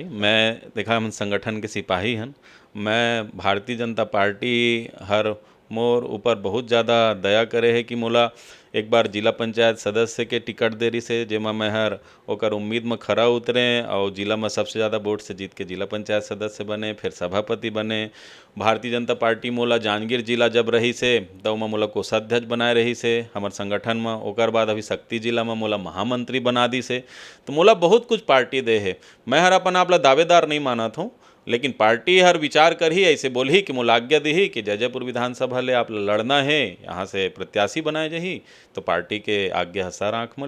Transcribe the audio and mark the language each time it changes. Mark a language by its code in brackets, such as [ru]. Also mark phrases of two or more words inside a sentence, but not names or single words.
[hne] मैं देखा हम संगठन के सिपाही हन, मैं भारतीय जनता पार्टी हर मोर ऊपर बहुत ज़्यादा दया करे है कि मोला एक बार जिला पंचायत सदस्य के टिकट दे रही से, जेमा मैं हर ओकर उम्मीद में खरा उतरे और जिला में सबसे ज़्यादा वोट से जीत के जिला पंचायत सदस्य बने, फिर सभापति बने। भारतीय जनता पार्टी मोला जांजगीर जिला जब रही से तब में मोला कोषाध्यक्ष बनाए रही से हमार संगठन में, ओकर बाद अभी शक्ति जिला में मोला महामंत्री बना दी से। तो मोला बहुत कुछ पार्टी दे है, मैं हर अपन आप ला दावेदार नहीं मानत हूँ, लेकिन पार्टी हर विचार कर ही ऐसे बोल ही कि मोला आज्ञा दी ही कि जयजयपुर विधानसभा ले आप लड़ना है, यहाँ से प्रत्याशी बनाए जही, तो पार्टी के आज्ञा हसार आँख में।